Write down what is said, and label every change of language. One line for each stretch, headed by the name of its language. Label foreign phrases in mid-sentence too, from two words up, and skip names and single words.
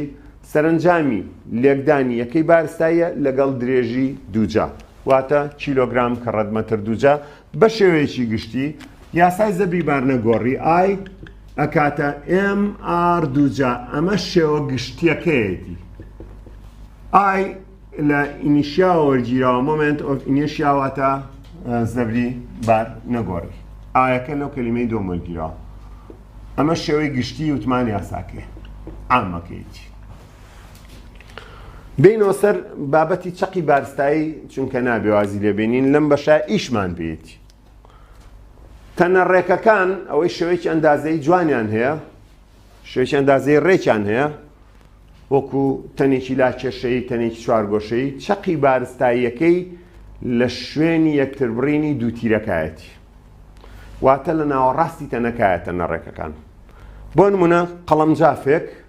Central Kurdish: سەرنجامی لێکدانی یەکەی بارستایە لەگەڵ درێژی دووجا واتە کیلۆگرام کە ڕەدمەتر دووجا بە شێوەیەکی گشتی یاسای زەبری بارنەگۆڕی ئای ئەکاتە MR دووجا ئەمە شێوە گشتیەکەیەتی ئای لە ئینیشیا وەرگیراوە
English: moment of inertia
Central Kurdish: واتە زەبری بارنەگۆڕی ئایەکە لەو کەلیمەی دۆم وەرگیراوە ئەمە شێوەی گشتی وتمان یاساکێ عامەکەیەتی بینەوە سەر بابەتی چەقی بارستایی چونکە نابێوازی لێبێنین لەم بەشە ئیشمان بێتی تەنە ڕێکەکان ئەوەی شێوەیەکی ئەندازەی جوانیان هەیە شێوەیەکی ئەندازەی ڕێکیان هەیە وەکو تەنێکی لاکێشەی تەنێکی چوارگۆشەی چەقی بارستاییەکەی لە شوێنی یەکتربڕینی دووتیرەکایەتی واتە لە ناوەڕاستی تەنەکایە تەنە ڕێکەکان بۆ نمونە قەڵەمجافێک